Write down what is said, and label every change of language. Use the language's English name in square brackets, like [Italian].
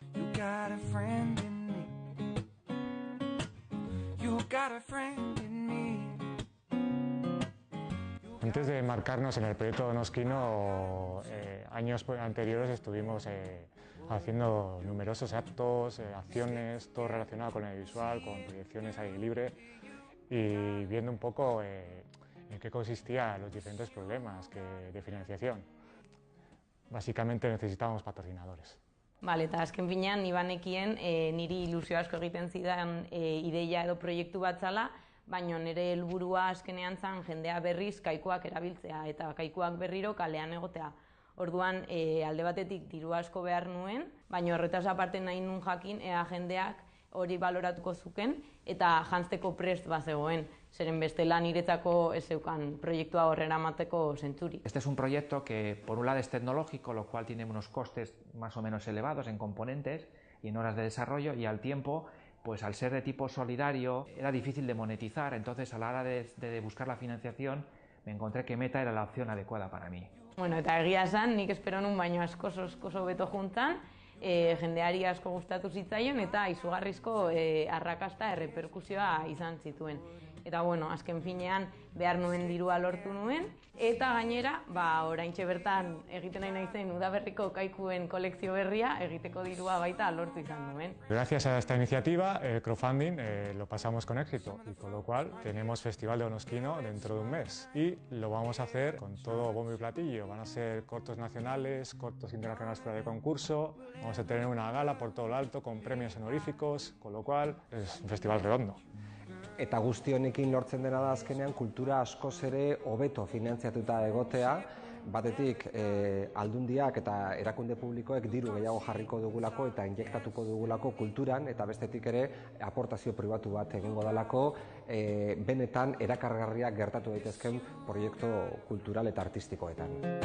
[English] You got a friend in me. You got a friend in me. [Spanish] Antes de embarcarnos en el proyecto Donoskino, años anteriores estuvimos haciendo numerosos actos, acciones, todo relacionado con el visual, con proyecciones al aire libre y viendo un poco en qué consistían los diferentes problemas de financiación. Básicamente necesitábamos patrocinadores. [Basque] Bale, eta azken finean, ni banekien niri ilusio asko egiten zidan ideia edo proiektu bat zala, baina nire helburua azkenean zan jendea berriz kaikuak erabiltzea eta kaikuak berriro kalean egotea. Orduan, alde batetik diru asko behar nuen, baina horretaz aparte nahi nun jakin ea jendeak hori baloratuko zuken eta jantzteko prest bazegoen, zeren bestela niretzako ez zeukan proiektua horrera mateko zentzurik. [Spanish] Este es un proyecto que por un lado es tecnológico, lo cual tiene unos costes más o menos elevados en componentes y en horas de desarrollo, y al tiempo, pues al ser de tipo solidario, era difícil de monetizar. Entonces, a la hora de buscar la financiación, me encontré que Meta era la opción adecuada para mí. [Basque] Bueno, eta egia esan, nik espero nun baino askoz hobeto juntan, jendeari asko gustatu zitzaion eta izugarrizko arrakasta erreperkusioa izan zituen. Eta bueno, azken finean behar nuen dirua lortu nuen, eta gainera, oraintxe bertan egiten nahi naizen udaberriko kaikuen kolekzio berria egiteko dirua baita lortu izan nuen. [Spanish] Gracias a esta iniciativa, el crowdfunding lo pasamos con éxito y con lo cual tenemos Festival de Donoskino dentro de un mes y lo vamos a hacer con todo bombo y platillo. Van a ser cortos nacionales, cortos internacionales fuera de concurso, vamos a tener una gala por todo lo alto con premios honoríficos, con lo cual es un festival redondo. [Basque] Eta guzti honekin lortzen dena da azkenean kultura askoz ere hobeto finantziatuta egotea, batetik aldundiak eta erakunde publikoek diru gehiago jarriko dugulako eta injektatuko dugulako kulturan, eta bestetik ere aportazio pribatu bat egingo dalako benetan erakargarriak gertatu daitezken proiektu kultural eta artistikoetan.